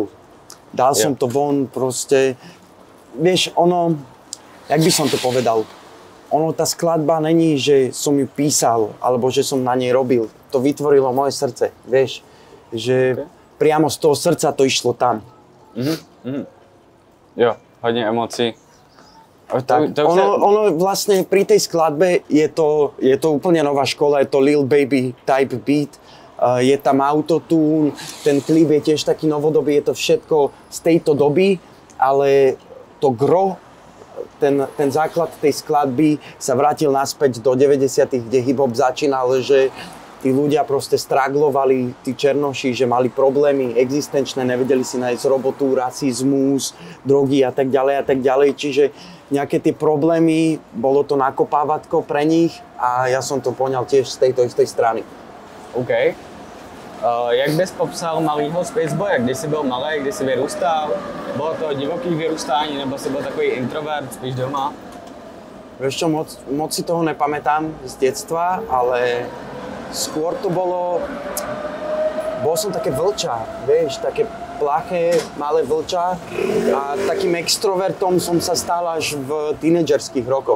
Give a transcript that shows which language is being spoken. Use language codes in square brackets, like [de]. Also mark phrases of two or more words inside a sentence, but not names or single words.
[sk] Dal som to von, proste, vieš, jak by som to povedal, tá skladba není, že som ju písal, alebo že som na nej robil, to vytvorilo moje srdce, vieš, že priamo z toho srdca to išlo tam. [cs] Jo, hodně emocí. [sk] Ono vlastne pri tej skladbe je to úplne nová škola, je to Lil Baby [en] type beat. [sk] Je tam autotune, ten klip je tiež taký novodobý, je to všetko z tejto doby, ale to gro, ten základ tej skladby sa vrátil naspäť do 90-tych, kde hip-hop začínal, že tí ľudia proste straglovali, tí černoši, že mali problémy existenčné, nevedeli si nájsť robotu, rasizmus, drogy a tak ďalej, čiže nejaké tie problémy, bolo to nakopávatko pre nich a ja som to poňal tiež z tejto istej strany. OK. [cs] Jak bys popsal malýho Spaceboya, když jsi byl malý, když jsi vyrůstal? Bylo to divoký vyrůstání, nebo jsi byl takový introvert, spíš doma? [sk] Vieš čo, moc si toho nepamätám z detstva, ale skôr to bol som také vlča, vieš, také plaché, malé vlča a takým extrovertom som sa stal až v tínedžerských rokoch.